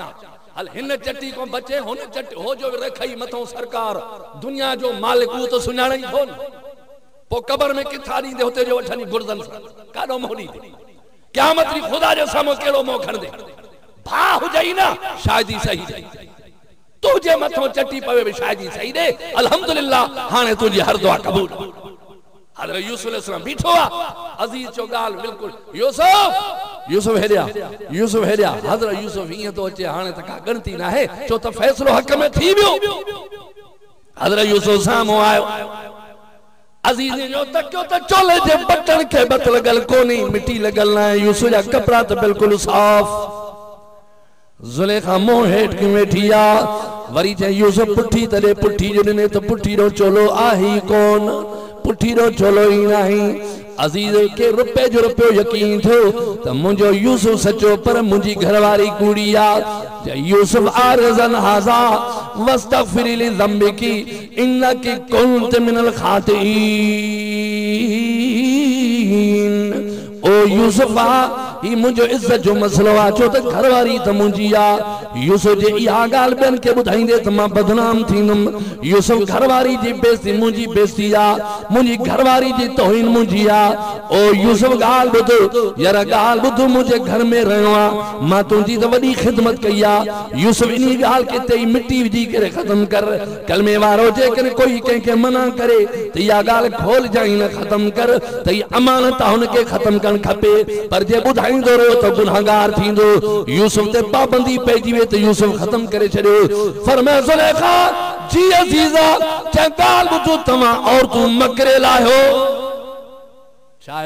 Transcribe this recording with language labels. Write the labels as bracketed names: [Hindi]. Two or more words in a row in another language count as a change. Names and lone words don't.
[Sindhi] हल हिन चटी को बचे, हुन चटी हो जो रखई मथों सरकार, दुनिया जो मालिक उहो तो सुञाणे थो न। पोइ कबर में किथां ॾींदे, हुते जो वठनी गुरदन सां काॾो मोह ॾींदे, क़यामत ॾींहुं ख़ुदा जे साम्हूं कहिड़ो मोह खणंदे। भाउ हुजई न शायदि ई सही, तुझे मथों चटी पवे भी शायद ही सही दे। अल्हम्दुलिल्लाह हाने तुझी हर दुआ कबूल। हज़रत यूसुफ अलैहिस्सलाम बीठो आ, अजीज जो गाल बिल्कुल यूसुफ हेरिया, यूसुफ हेरिया। हज़रत यूसुफ ईअं तो अचे, हाने त का गणती न आहे, छो त फ़ैसिलो हक़ में थी वियो। हज़रत यूसुफ साम्हूं आयो, अजीज जो तकियो त चोले जे बटन खे बत लॻल कोन्हे, मिटी लॻल न आहे। यूसुफ जा कपड़ा त बिल्कुल साफ़। ज़ुलेखा मुंह हेठ के वेठी आ, वरी चई यूसुफ पुठी तॾे, पुठी जो ॾिने त पुठी रो चोलो आहे ई कोन, पुठी रो चोलो ई नाही। अजीज के रुपए जो रुपयो यकीन थियो त मुंहिंजो यूसुफ सचो, पर मुंहिंजी घरवारी कूड़ी आ। [Arabic] يوسف أعرض عن هذا واستغفري لذنبك إنك كنت من الخاطئين. [Sindhi] ओ यूसुफा, ही मुझो इज्जत जो मसलो आ, छो त घरवारी त मुंहिंजी आ। यूसुफ जे इहा ॻाल्हि ॿियनि खे ॿुधाईंदे त मां बदनाम थींदुमि। यूसुफ घरवारी जी बेइज्जती मुंहिंजी बेइज्जती आ, मुंहिंजी घरवारी जी तौहीन मुंहिंजी आ। ओ यूसुफ ॻाल्हि ॿुध, यार ॻाल्हि ॿुध, मुंहिंजे घर में रहियो आ, मां तुंहिंजी त वॾी ख़िदमत कई आ। यूसुफ इन ॻाल्हि खे ते मिटी विझी करे ख़त्म कर। कलमे वारो जेकॾहिं कोई कंहिंखे मना करे त इहा ॻाल्हि खोल जाई न ख़त्म कर, त इहा अमानत आहे, हुनखे ख़त्म करणु खपे। पर जे ॿुधाईंदो रहो त गुनाहगार थींदो। यूसुफ ते पाबंदी पइजी वई त यूसुफ ख़त्म करे छॾियो। फरमाया ज़ुलेखा जी अज़ीज़ा, चए ॻाल्हि ॿुधो, तव्हां औरतूं मकरे लाहियो छा आहियो?